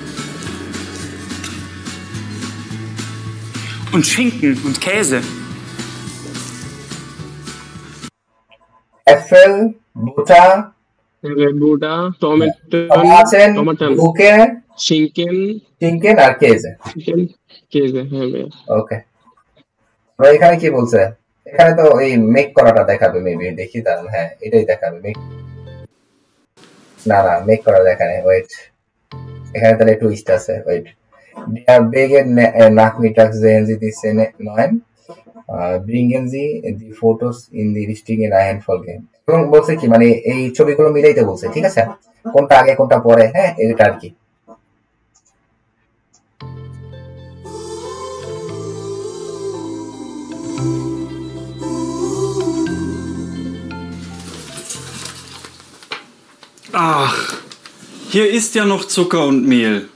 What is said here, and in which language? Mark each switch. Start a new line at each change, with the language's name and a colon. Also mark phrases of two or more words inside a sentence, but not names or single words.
German: Und Schinken und Käse. Äpfel, Butter,
Bangla: টমেটো,
German: Gurke, Schinken
Bangla: আর কেজে। ওকে, এখানে কি বলছে? এখানে তো এই মেক করাটা দেখাবে মেবি, দেখি তাহলে। হ্যাঁ এটাই দেখাবে মেক, না না মেক করা দেখানে। ওয়েট, এখানে তাহলে টুইস্ট আছে। ওয়েট,
German: der Wege Nachmittag sehen Sie die Szene 9. Bringen Sie die Fotos in die richtige Reihenfolge.
Bangla: এবং বলছে কি মানে এই ছবিগুলো মিলাইতে বলছে, ঠিক আছে, কোনটা আগে কোনটা পরে। হ্যাঁ এটা আর কি।
German: Ach, hier ist ja noch Zucker und Mehl.